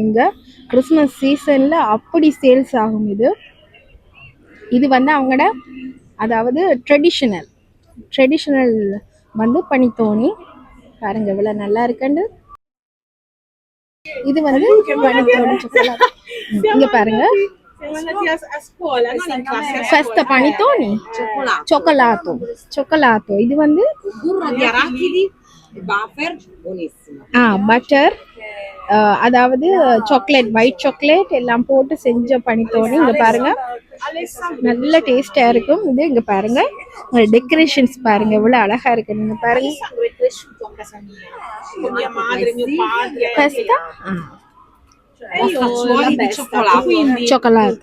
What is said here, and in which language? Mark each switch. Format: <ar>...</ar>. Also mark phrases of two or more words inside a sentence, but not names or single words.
<ta>இங்க கிறிஸ்மஸ் சீசன்ல அப்படி சேல்ஸ் ஆகும். இது அவங்களோட அதாவது ட்ரெடிஷனல் பனித்தோணி. பாருங்க இவ்வளவு நல்லா இருக்குண்டு. இது பனித்தோணி சாக்லேட். இங்க பாருங்க,</ta> <it>festa panettone cioccolato. இது burro di arachidi buffer buonissimo.</it> <ta>பட்டர், அதாவது சாக்லேட்,</ta> <en>white chocolate</en> <ta>எல்லாம் போட்டு செஞ்ச பனித்தோணி. இங்க பாருங்க, நல்ல டேஸ்டா இருக்கும். இது இங்க பாருங்க, டெக்கரேஷன்ஸ் பாருங்க எவ்வளவு அழகா இருக்கு. நீங்க பாருங்க,</ta> <it>festa chocolate.</it>